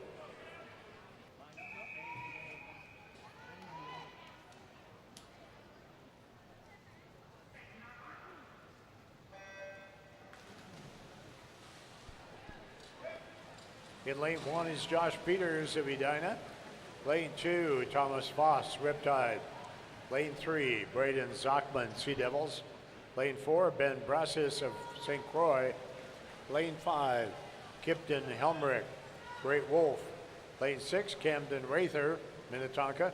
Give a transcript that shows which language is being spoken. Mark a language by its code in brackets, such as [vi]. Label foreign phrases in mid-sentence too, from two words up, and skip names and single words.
[en] In lane 1 is Josh Peters of Edina. Lane 2, Thomas Foss, Riptide. Lane 3, Braden Zachman, Sea Devils. Lane 4, Ben Brassis of St. Croix. Lane 5, Kipton Helmrich, Great Wolf. Lane 6, Camden Rather, Minnetonka.